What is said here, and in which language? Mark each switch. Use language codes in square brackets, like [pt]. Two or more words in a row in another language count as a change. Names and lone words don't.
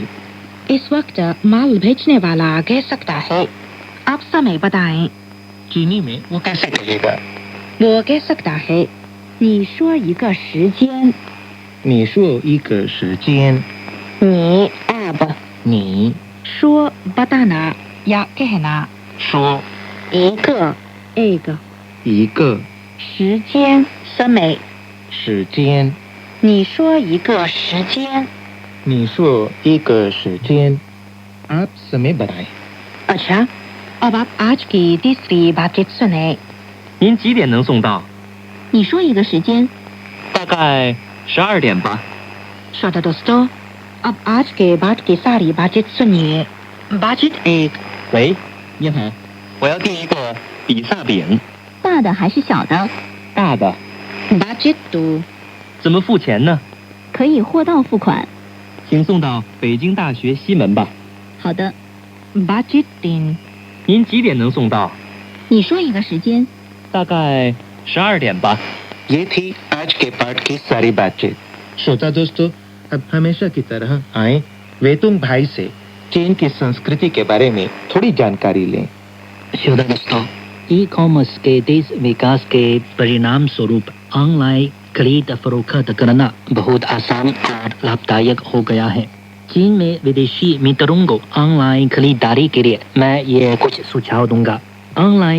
[hi] इस वक्त माल भेजने वाला कह सकता है आप समय बताएं चीनी में वो कैसे कहेगा वो कह सकता है [zh] 你说一个时间你说一个时间你 अब 你 [hi] 说 बताना या कहना [zh] 说一个 एक 一个时间 समय 时间你说一个时间你说一个时间 [hi] आप समय बनाएं अच्छा अब आप आज की तीसरी बातचीत सुने [zh] 您几点能送到？你说一个时间。大概12点吧。 [hi] श्रोता दोस्तों अब आज के बाद की सारी बातचीत सुनिए बातचीत एक [zh] 喂，你好我要订一个比萨饼，大的还是小的？大的。 [hi] बातचीत दो [zh] 怎么付钱呢？可以货到付款。请送到北京大学西门吧。好的， [hi] बातचीत तीन [zh] 您几点能送到？你说一个时间。大概12点吧。 [hi] ये थी आज के पाठ की सारी बातचीत श्रोता दोस्तों अब हमेशा की तरह आए वेतुंग भाई से चीन की संस्कृति के बारे में थोड़ी जानकारी लें श्रोता दोस्तों ई कॉमर्स के तेज विकास के परिणाम स्वरूप ऑनलाइन खरीद फरोख्त करना बहुत आसान और लाभदायक हो गया है चीन में विदेशी मित्रों को ऑनलाइन खरीदारी के लिए मैं ये कुछ सुझाव दूंगा ऑनलाइन